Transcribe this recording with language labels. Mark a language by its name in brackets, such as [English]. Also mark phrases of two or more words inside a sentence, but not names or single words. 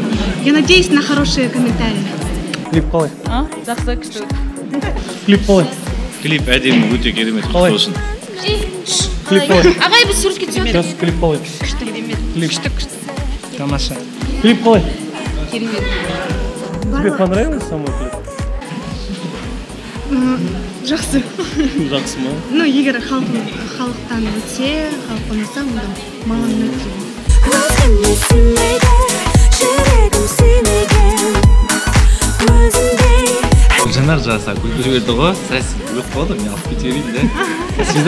[Russian] Я надеюсь на хорошие комментарии. [Kazakh] Клип қалай? Жақсы күшті. Клип қалай? Клип әдемі, өте керемет, құтты болсын. Клип қалай? Ағай, біз суретке түсеміз. Сейчас клип қалай? Күшті. Тамаша. Клип қалай? Керемет. [Russian] Тебе понравилось самый клип? [Kazakh] Жақсы. Жақсы ма? Ну, егер халықтан өтсе, халық ұнаса, онда маған ұнайды. Гүлжанар жаса күлдіріп берді ғой, сәсін өліп қалды, мен алып кетерейін де.